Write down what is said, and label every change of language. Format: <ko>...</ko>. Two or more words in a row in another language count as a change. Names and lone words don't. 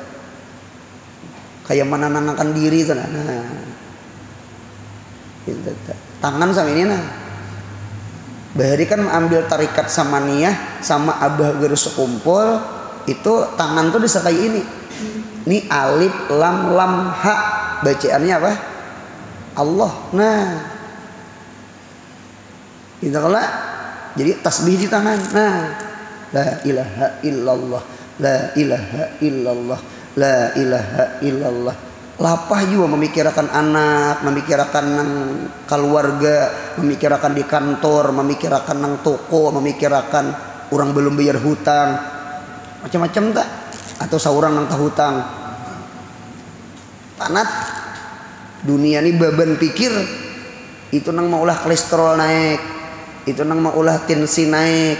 <id>Kayak menenangkan diri tuh. Nah, gitu, tangan sama ini nah.</id> <bjn>Bahari kan ambil tarikat sama niyah sama abah gerus sekumpul, itu tangan tuh disertai ini.</bjn> <id>Ini alif lam lam ha, bacaannya apa? Allah. Nah, itu kalau jadi tasbih di tangan. Nah,</id> <ar>لا إله إلا الله، لا إله إلا الله، لا إله إلا الله.</ar> <bjn>Lapah juga memikirkan anak, memikirkan nang keluarga, memikirkan di kantor, memikirkan nang toko, memikirkan orang belum bayar hutang, macam-macam tak? Atau seorang nang hutang. Tanat dunia ini beban pikir, itu nang mau ulah kolesterol naik, itu nang mau ulah tensi naik.</bjn>